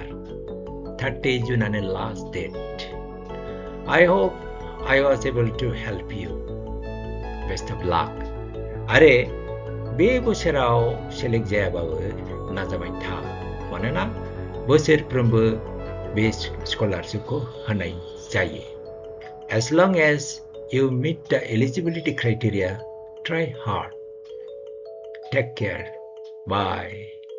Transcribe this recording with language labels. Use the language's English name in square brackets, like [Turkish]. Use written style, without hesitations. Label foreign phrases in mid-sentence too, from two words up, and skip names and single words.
[Bodo] 30 जुनानो [English] last date. I hope I was able to help you. Best of luck. [Bodo] आरे बे बोसोराव सेलेक्ट जायाबाबो नाजाबाय था, मानोना बोसोरफ्रोमबो बे स्कलारशिपखौ होनाय जायो। [English] As long as you meet the eligibility criteria, try hard. Take care. Bye.